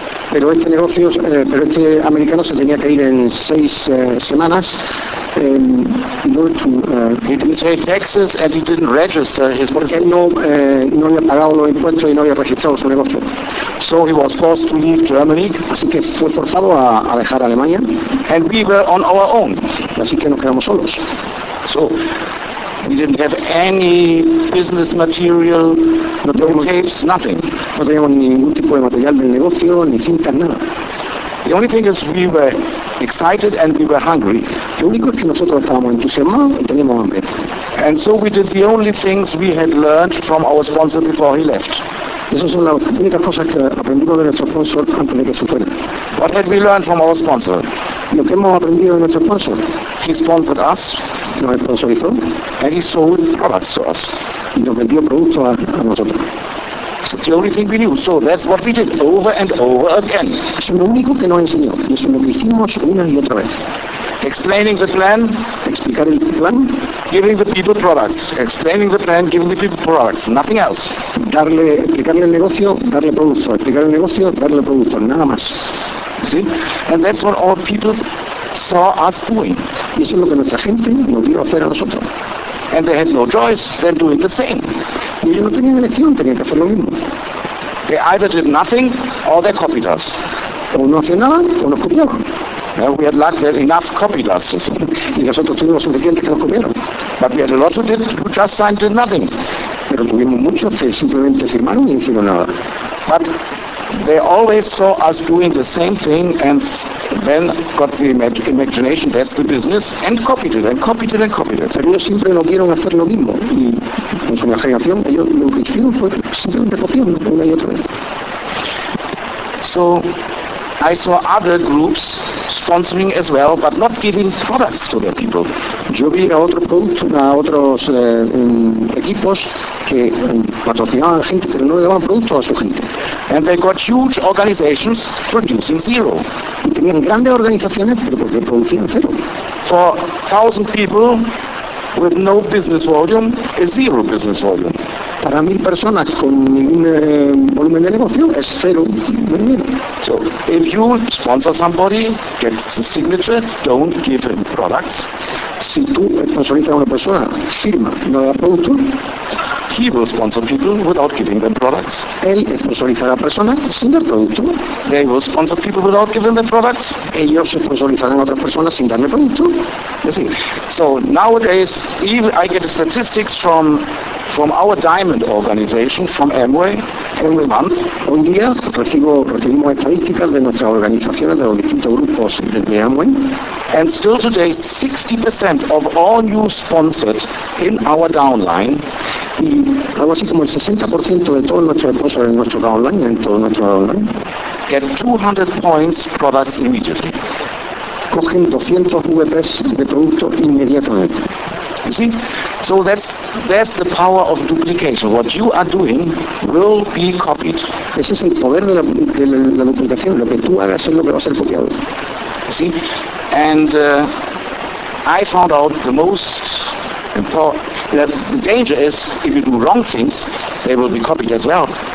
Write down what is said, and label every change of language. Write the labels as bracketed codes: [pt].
[es] Pero este negocio, pero este americano se tenía que ir en 6 semanas. [en] He didn't pay taxes and he didn't register his business. [es] No había pagado los impuestos y no había registrado su negocio. [en] So he was forced to leave Germany. [es] Así que fue forzado a dejar Alemania. [en] And we were on our own. [es] Así que nos quedamos solos. [en] So we didn't have any business material, [es] no teníamos, [en] tapes, nothing. [es] No teníamos ningún tipo de material del negocio, ni cintas, nada. [en] The only thing is we were excited and we were hungry. [es] Lo único es que nosotros estábamos entusiasmados y teníamos hambre. [en] And so we did the only things we had learned from our sponsor before he left. [es] Esas son las únicas cosas que aprendimos de nuestro sponsor antes de que se fuera. [en] What had we learned from our sponsor? [es] Lo que hemos aprendido de nuestro sponsor. [en] He sponsored us. [es] Nos sponsorizó. [en] And he sold products to us. [es] Y nos vendió productos a nosotros. [en] So it's the only thing we knew, so that's what we did over and over again. [es] Es lo único que nos enseñó, y eso es lo que hicimos una y otra vez. [en] Explaining the plan, [es] explicar el plan, [en] giving the people products, explaining the plan, giving the people products, nothing else. [es] Darle, explicarle el negocio, darle producto, explicar el negocio, darle producto, nada más. [en] You see? And that's what our people saw us doing. [es] Y eso es lo que nuestra gente nos vio hacer a nosotros. [en] And they had no choice than doing the same. [es] Y ellos no tenían elección, tenían que hacer lo mismo. [en] They either did nothing or they copied us. [es] O no hacían nada o nos copiaban. [en] We had luck, we had enough copylasters. [es] Y nosotros tuvimos suficientes que nos copiaron. [en] But we had a lot of people who just signed to nothing. [es] Pero tuvimos muchos que simplemente firmaron y no hicieron nada. [en] But they always saw us doing the same thing and then got the imagination that the business and copied it and copied it and copied it. [es] Pero ellos siempre nos vieron hacer lo mismo. Y en su imaginación ellos lo que hicieron fue simplemente copiando una y otra vez. [en] So I saw other groups sponsoring as well, but not giving products to their people. [es] Yo vi a otros productos, a otros equipos que patrocinaban a la gente, pero no le daban productos a su gente. [en] And they got huge organizations producing zero. [es] Y tenían grandes organizaciones, pero porque producían cero. [en] For 1,000 people with no business volume, is zero business volume. [es] Para 1,000 personas con ningún volumen de negocio es cero. [en] So, if you sponsor somebody, get the signature, don't give him products. [es] Si tú sponsorizas a una persona, firma, no da producto. [en] He will sponsor people without giving them products. [es] Él sponsorizará a personas sin dar producto. [en] They will sponsor people without giving them products. [es] Ellos sponsorizarán a otras personas sin darme producto. [en] You see. So nowadays, even I get statistics from our diamond organization, from Amway, every month. [es] Hoy día recibimos estadísticas de nuestras organizaciones, de los distintos grupos de Amway. [en] And still today, 60% of all new sponsors in our downline. [es] Y algo así como el 60% de todos nuestros sponsors en nuestro downline, en todo nuestro downline. [en] Get 200 points products immediately. [es] Cogen 200 VPs de producto inmediatamente. [en] You see? So that's the power of duplication. What you are doing will be copied. [es] Ese es el poder de la duplicación. Lo que tú hagas es lo que va a ser copiado. [en] You see? And I found out the most important, the danger is if you do wrong things, they will be copied as well.